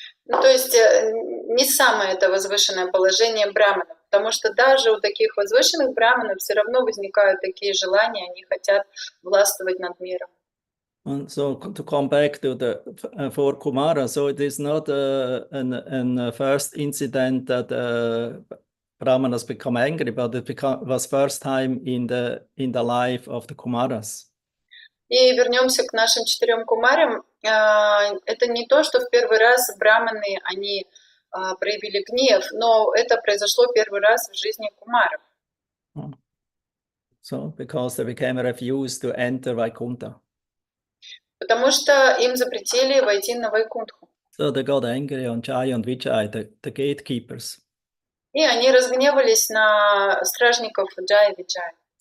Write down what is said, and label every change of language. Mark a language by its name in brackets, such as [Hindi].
[Russian] Ну, то есть не самое это возвышенное положение браманов, потому что даже у таких возвышенных браманов все равно возникают такие желания, они хотят властвовать над миром. [English] And so to come back to the four Kumaras, so it is not an first incident that Brahmanas become angry, but it was first time in the life of the Kumaras. [Russian] И вернемся к нашим 4 кумарям. Это не то, что в первый раз браманы, они проявили гнев, но это произошло первый раз в жизни кумаров. [English] So, because they became refused to enter Vaikuntha. [Russian] Потому что им запретили войти на Вайкунтху. [English] So they got angry on Jai and Vijay, the gatekeepers. [Russian] И они разгневались на стражников Джая и Виджая.